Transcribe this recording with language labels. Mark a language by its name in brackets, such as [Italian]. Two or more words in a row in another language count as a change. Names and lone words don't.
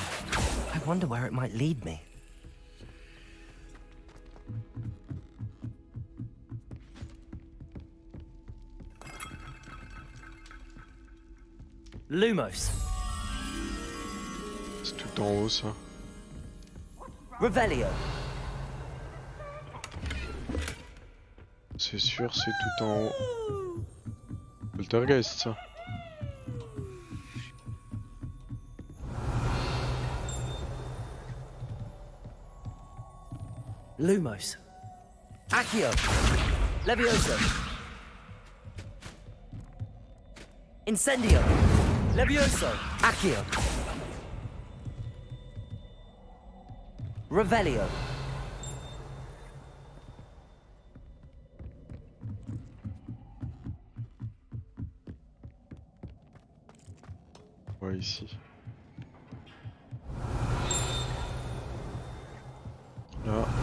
[English] I wonder where it might lead me. [French] Lumos. C'est tout en haut, ça. Revelio. C'est sûr, c'est tout en haut. Poltergeist, ça. Lumos. Accio. Levioso. Incendio. Levioso. Accio. Revelio. Ouais, ici. Là.